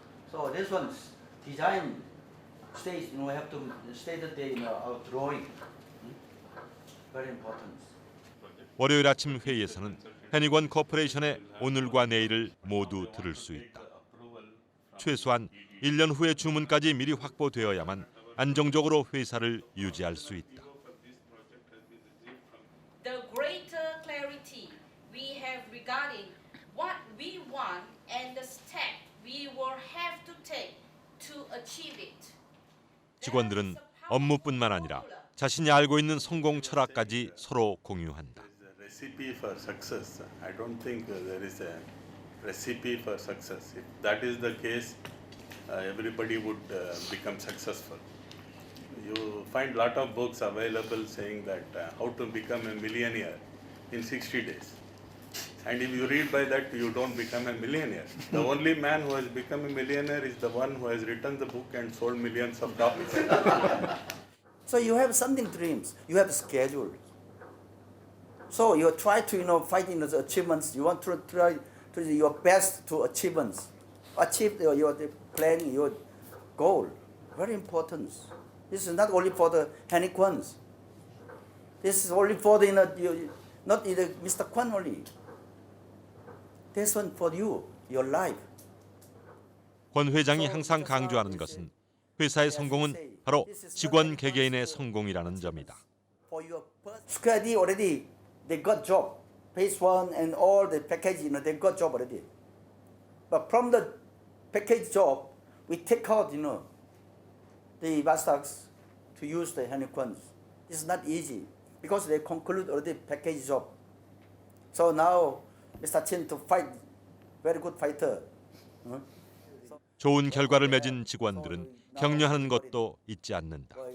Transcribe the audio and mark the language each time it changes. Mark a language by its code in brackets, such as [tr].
[en] So this one's design stage, we have to state that in our drawing. Very important. [ko] 월요일 아침 회의에서는 해니건 코퍼레이션의 오늘과 내일을 모두 들을 수 있다. 최소한 1년 후의 주문까지 미리 확보되어야만 안정적으로 회사를 유지할 수 있다. [en] The greater clarity we have regarding what we want and the step we will have to take to achieve it. [ko] 직원들은 업무뿐만 아니라 자신이 알고 있는 성공 철학까지 서로 공유한다. [en] Recipe for success. I don't think there is a recipe for success. If that is the case, everybody would become successful. You find lot of books available saying that how to become a millionaire in 60 days. And if you read by that, you don't become a millionaire. The only man who has become a millionaire is the one who has written the book and sold millions of copies. So you have something dreams. You have schedule. So you try to fight in the achievements. You want to try to do your best to achievements, achieve your planning, your goal. Very important. This is not only for the Henny Kwons. This is only for the not the Mr. Kwon only. This one for you, your life. [ko] 권 회장이 항상 강조하는 것은 회사의 성공은 바로 직원 개개인의 성공이라는 점이다. [en] Square D already they got job, phase 1 and all the package, they got job already. But from the package job, we take out, the Vastags to use the Hennequans. This is not easy because they conclude already package job. So now Mr. Chin to fight, very good fighter. [ko] 좋은 결과를 맺은 직원들은 격려하는 것도 잊지 않는다.